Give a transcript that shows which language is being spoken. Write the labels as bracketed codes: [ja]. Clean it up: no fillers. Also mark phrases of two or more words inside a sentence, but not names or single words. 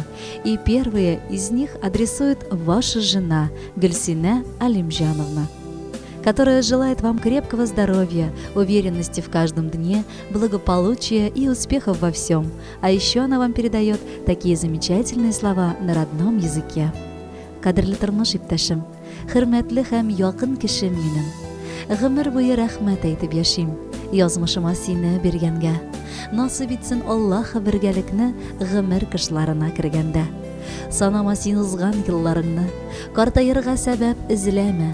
[ru] И первые из них адресует ваша жена Гульсина Алимжановна, которая желает вам крепкого здоровья, уверенности в каждом дне, благополучия и успехов во всем. А еще она вам передает такие замечательные слова на родном языке. [tt] Кадрлы тормыш иптәшем, хөрмәтле һәм якын кешем минем. Гомер буе рәхмәт әйтеп яшим, язмышыма сине биргәнгә. Насып итсен Аллаһ бергәлекне гомер кышларына кергәндә. Санама син узган елларыңны, картаерга сәбәп эзләмә.